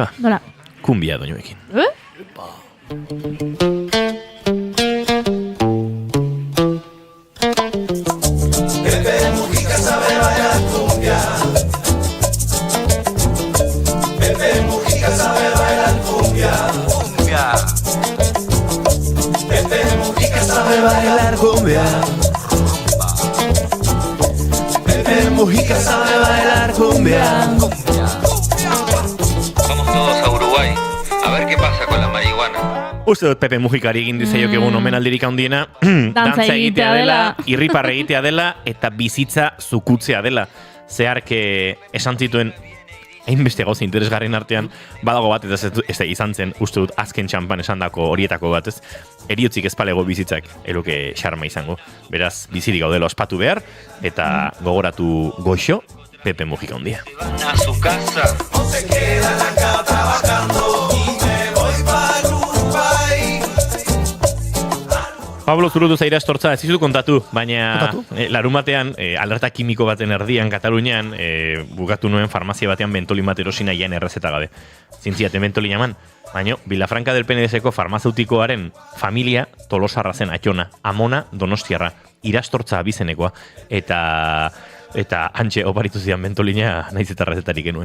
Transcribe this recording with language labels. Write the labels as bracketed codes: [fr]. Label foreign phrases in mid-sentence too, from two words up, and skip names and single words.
[eu] Nola? Kumbia doinuekin. [es] Pepe Mujica sabe bailar cumbia. Pepe Mujica sabe bailar cumbia. Pepe Mujica sabe bailar cumbia. Pepe Mujica sabe bailar cumbia. Vamos todos a Uruguay, a ver qué pasa con la marihuana. [eu] Uste dut Pepe Mujikari egin dizaiok egun omenaldirik handiena, dantza egitea dela, irriparre egitea dela, eta bizitza zukutzea dela. Zeharke esan zituen, hainbeste gauza interesgarrien artean, badago bat, eta ez izan zen, uste dut azken txampan esandako horietako bat, ez? Eriotzik ezpalego bizitzak, eroke xarma izango. Beraz, bizirik gaudela ospatu behar, eta gogoratu goxo, Pepe Mujica handia. [es] A su casa. No se queda en la cama trabajando y me voy para Uruguay. [eu] Pablo Zurutuza irastortza, ez dizu kontatu, baina Kontatu? larumatean, alerta kimiko baten erdian Katalunian, bukatu nuen farmazia batean bentolin bat erosina jaen errezeta gabe. Zintziate bentolin eman, baina Vilafranca del Penedeseko farmazeutikoaren familia tolosarra zen atxona, amona donostiarra, irastortza abizenekoa, eta hantxe oparitu zidan bentolina nahiz eta errezetarik genuen.